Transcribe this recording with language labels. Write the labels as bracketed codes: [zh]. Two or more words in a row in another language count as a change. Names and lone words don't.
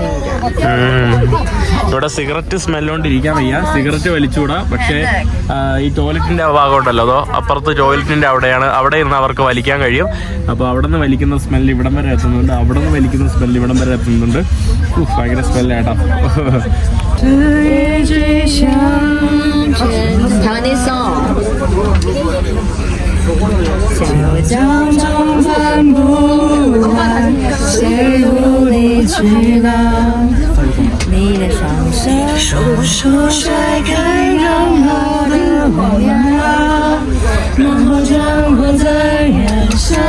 [ml] ഇവിടെ സിഗരറ്റ് സ്മെല്ലോണ്ടിരിക്കാൻ വയ്യ. സിഗരറ്റ് വലിച്ചുകൂടാ. പക്ഷേ ഈ ടോയ്ലറ്റിന്റെ ഭാഗം ഉണ്ടല്ലോ, അതോ അപ്പുറത്ത് ടോയ്ലറ്റിന്റെ അവിടെയാണ്. അവിടെ ഇരുന്ന് അവർക്ക് വലിക്കാൻ കഴിയും. അപ്പോൾ അവിടെ നിന്ന് വലിക്കുന്ന സ്മെല്ല് ഇവിടം വരെ എത്തുന്നുണ്ട്. അവിടെ നിന്ന് വലിക്കുന്ന സ്മെല്ല് ഇവിടം വരെ എത്തുന്നുണ്ട്. ഭയങ്കര സ്മെല്ലേട്ടാ. [zh] 江中翻不完，谁无理取闹？你的双手，双手甩开任何的荒凉，然后将火再燃烧。